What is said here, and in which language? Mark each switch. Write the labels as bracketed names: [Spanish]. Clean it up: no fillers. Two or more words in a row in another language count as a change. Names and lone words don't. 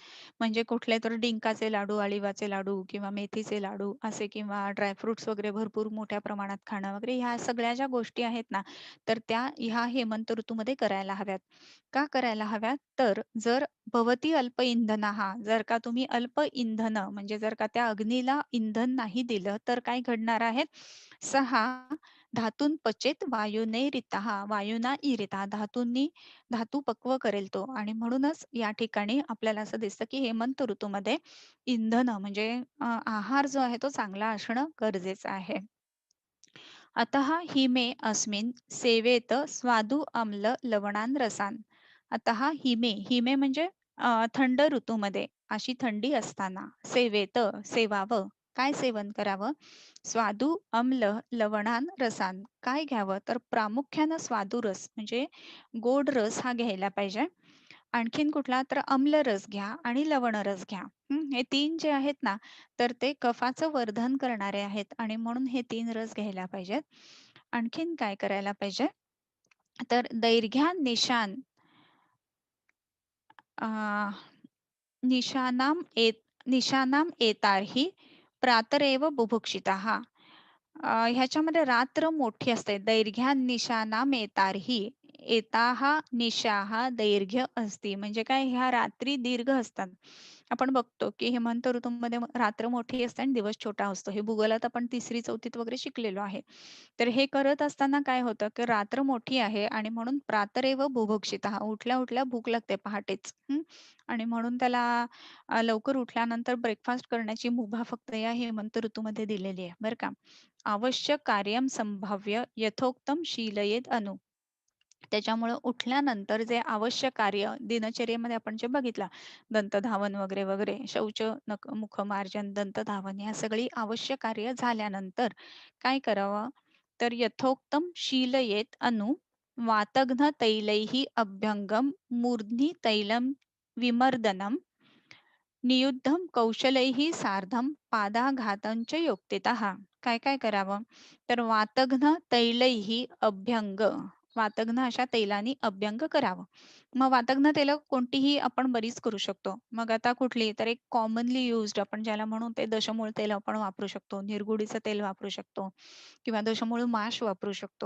[Marathi] म्हणजे कुठले तर डिंकाचे लाडू, अळीवाचे लाडू किंवा मेथीचे लाडू असे किंवा ड्रायफ्रुट्स वगैरे भरपूर मोठ्या प्रमाणात खाणं वगैरे ह्या सगळ्या ज्या गोष्टी आहेत ना, तर त्या ह्या हेमंत ऋतूमध्ये करायला हव्यात. का करायला हव्यात? तर जर [Sanskrit] भवती अल्प इंधनः [Marathi] जर का तुम्ही अल्प इंधन म्हणजे जर का त्या अग्नीला इंधन नाही दिलं, तर काय घडणार आहे? [Sanskrit] 6 धातून पचेत वायुनेरितः वायुना ईरितः [Marathi] धातू पक्व करेल तो आणि म्हणूनच या ठिकाणी आपल्याला असं दिसतं, की हेमंत ऋतूमध्ये इंधन म्हणजे आहार जो आहे तो चांगला असणं गरजेचं आहे. [Sanskrit] अतः हिमे अस्मिन् सेवेत स्वादु अम्ल लवणान् रसान्. अतः हिमे [Marathi] म्हणजे थंड ऋतूमध्ये अशी थंडी असताना सेवेत सेवावं. काय सेवन करावं? [Sanskrit] स्वादु अम्ल लवणान् रसान्. [Marathi] काय घ्यावं? तर प्रामुख्यानं स्वादू रस म्हणजे गोड रस हा घ्यायला पाहिजे. आणखीन कुठला? तर आम्ल रस घ्या आणि लवण रस घ्या. हे 3 जे आहेत ना, तर ते कफाचं वर्धन करणारे आहेत आणि म्हणून हे 3 रस घ्यायला पाहिजेत. आणखीन काय करायला पाहिजे? [Sanskrit] तर दैर्घ्यानिशान अ, निशानाम एत निशानाम एतार्हि प्रातरेव बुभुक्षिताः. [Marathi] ह्याच्यामध्ये रात्र मोठी असते. [Sanskrit] दैर्घ्यानिशानाम एतार्हि एताः निशाः दैर्घ्य अस्ति. [Marathi] म्हणजे काय ह्या रात्री दीर्घ असतात. आपण बघतो की हेमंत ऋतूमध्ये रात्र मोठी असते आणि दिवस छोटा असतो. हे भूगोलात आपण 3री-4थीत वगैरे शिकलेलो आहे. तर हे करत असताना काय होतं, की रात्र मोठी आहे आणि म्हणून [Sanskrit] प्रातरेव बुभुक्षितः [Marathi] उठल्या-उठल्या भूक लागते पहाटेच. आणि म्हणून त्याला लवकर उठल्यानंतर ब्रेकफास्ट करण्याची मुभा फक्त या हेमंत ऋतूमध्ये दिलेली आहे, बरं का. [Sanskrit] आवश्यक कार्यं संभाव्य यथोक्तम शीलयेत अनु. [Marathi] त्याच्यामुळं उठल्यानंतर जे आवश्यक कार्य दिनचर्येमध्ये आपण जे बघितलं, दंतधावन वगैरे, वगैरे, शौच, मुखमार्जन, दंतधावन ह्या सगळी आवश्यक कार्य झाल्यानंतर काय करावं? [Sanskrit] तर यथोक्तम शीलयेत अनु वातघ्न तैलैः अभ्यंगम मूर्ध्नि तैलं विमर्दनम नियुद्धं कौशलैः सार्धं पादाघातं योक्तितः. [Marathi] काय-काय करावं? तर [Sanskrit] वातघ्न तैलैः अभ्यंग [Marathi] वातघ्न अशा तैलानी अभ्यंग करावं. मग वातघ्न तेलं कोणतीही आपण बरीच करू शकतो. मग आता कुठली? तर एक [English] commonly used [Marathi] आपण ज्याला म्हणू ते दशमूळ तेल आपण वापरू शकतो. निरगुडीचं तेल वापरू शकतो किंवा दशमूळ माश वापरू शकतो.